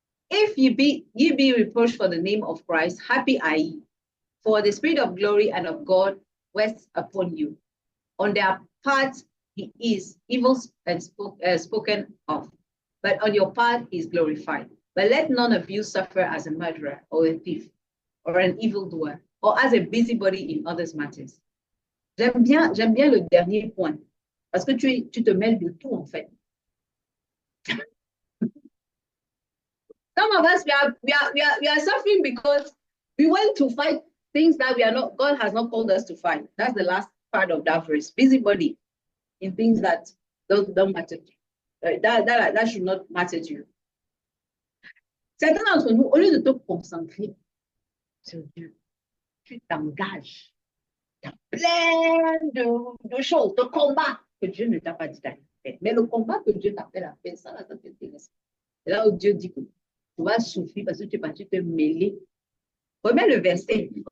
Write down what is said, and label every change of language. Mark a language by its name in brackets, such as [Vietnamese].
[English] If ye be reproached for the name of Christ, happy are ye, for the Spirit of glory and of God rests upon you. On their part, he is evil and spoken of, but on your part, he is glorified. But let none of you suffer as a murderer or a thief or an evildoer or as a busybody in others' matters. [French] J'aime bien le dernier point, parce que tu te mêles de tout en fait. [English] Some of us, we are suffering because we went to fight things that God has not called us to fight. That's the last part of that verse. Busybody in things that don't matter. That should not matter to you. [French] Certains d'entre nous, au lieu de te concentrer sur Dieu, tu t'engages dans plein de choses, de combats que Dieu ne t'a pas dit d'aller faire. Mais le combat que Dieu t'appelle à faire, ça t'intéresse. C'est là où Dieu dit que tu vas souffrir parce que tu es parti te mêler. Remets le verset.